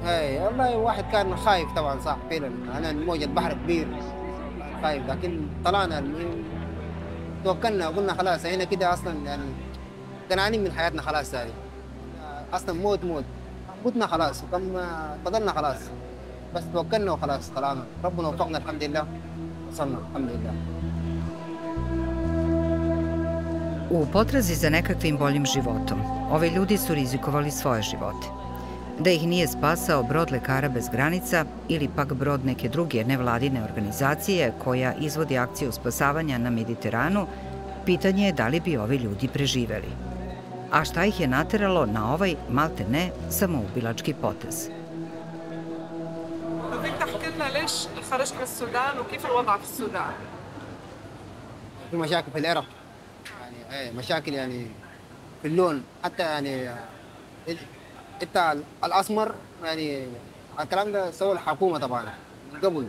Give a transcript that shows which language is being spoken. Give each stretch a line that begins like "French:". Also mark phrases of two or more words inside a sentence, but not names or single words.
Arabic: اي والله واحد كان خايف طبعا، صح فعلا، انا موج البحر كبير خايف، لكن طلعنا المهم توكلنا وقلنا خلاص هنا كده اصلا يعني قنعانين من حياتنا خلاص ثاني، اصلا موت متنا خلاص، وكم فضلنا خلاص، بس توكلنا وخلاص طلعنا، ربنا وفقنا الحمد لله، وصلنا الحمد لله.
Serbian: U potrazi za nekakvim boljim životom, ovi ljudi su rizikovali svoje živote. Da ih nije spasao brod Lekara bez granica ili pak brod neke druge nevladine organizacije koja izvodi akciju spasavanja na Mediteranu, pitanje je da li bi ovi ljudi preživeli. A šta ih je nateralo na ovaj, malte ne, samoubilački potez?
Arabic: بدك تحكي لنا ليش خرجت من السودان وكيف الوضع في السودان؟ في مشاكل في العرق، يعني مشاكل يعني في اللون، حتى يعني انت الاسمر يعني الكلام ده سوى الحكومه طبعا من قبل.